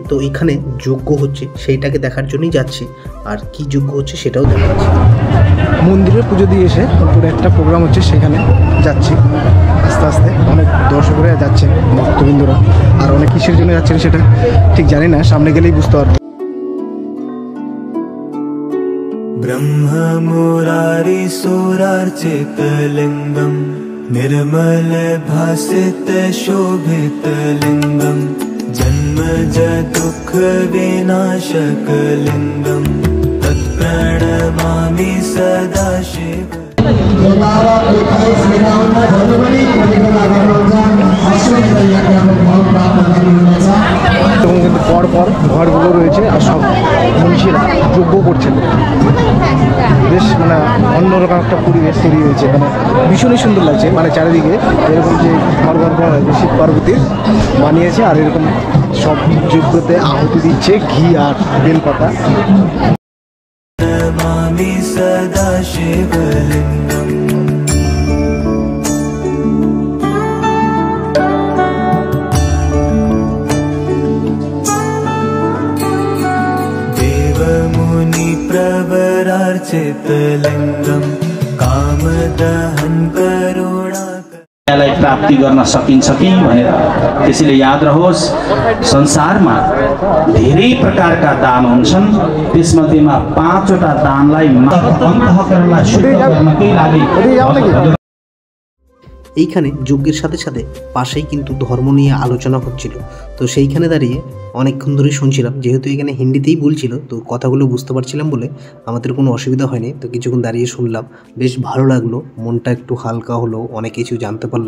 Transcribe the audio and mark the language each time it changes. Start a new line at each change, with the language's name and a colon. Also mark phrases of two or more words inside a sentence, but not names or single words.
Bangla: তো এখানে যজ্ঞ হচ্ছে, সেইটাকে দেখার জন্যই যাচ্ছি, আর কি যজ্ঞ হচ্ছে সেটাও দেখাচ্ছি। মন্দিরে পুজো দিয়ে এসে উপরে একটা প্রোগ্রাম হচ্ছে, সেখানে যাচ্ছি আস্তে আস্তে। অনেক দর্শকরা যাচ্ছেন, ভক্তবৃন্দরা, আর অনেক কিসের জন্য যাচ্ছেন সেটা ঠিক জানি না, সামনে গেলেই বুঝতে পারবো।
Sanskrit: ब्रह्म मुरारी सुरार्चित लिंगम निर्मल भासित शोभित लिंगम जन्मज दुःख विनाशक लिंगम तत्प्रणमामि सदा शिव।
Bangla: এবং কিন্তু পর পর ঘরগুলো রয়েছে, আর সব মনীষীরা যজ্ঞ করছেন। বেশ মানে অন্যরকম একটা পরিবেশ তৈরি হয়েছে, মানে ভীষণই সুন্দর লাগছে। মানে চারিদিকে এরকম যে ঘর শিব পার্বতীর বানিয়েছে, আর এরকম সব যজ্ঞতে আহুতি দিচ্ছে ঘি আর বেলপাতা।
Sanskrit: नमामि सदा शिवलिङ्गम् देवमुनि प्रवरार्चितलिङ्गं कामदहन करुणा
Nepali: प्राप्ति गर्न सकिन्छ कि भनेर। त्यसैले याद रहोस्, संसारमा धेरै प्रकारका दान हुन्छन्, त्यसमध्येमा 5वटा दानलाई अन्तःकरणलाई शुद्ध गर्नकै लागि
Bangla: এইখানে যজ্ঞের সাথে সাথে পাশেই কিন্তু ধর্ম নিয়ে আলোচনা হচ্ছিল। তো সেইখানে দাঁড়িয়ে অনেকক্ষণ ধরে শুনছিলাম, যেহেতু এখানে হিন্দিতেই বলছিল তো কথাগুলো বুঝতে পারছিলাম বলে আমাদের কোনো অসুবিধা হয়নি। তো কিছুক্ষণ দাঁড়িয়ে শুনলাম, বেশ ভালো লাগলো, মনটা একটু হালকা হলো, অনেক কিছু জানতে পারলাম।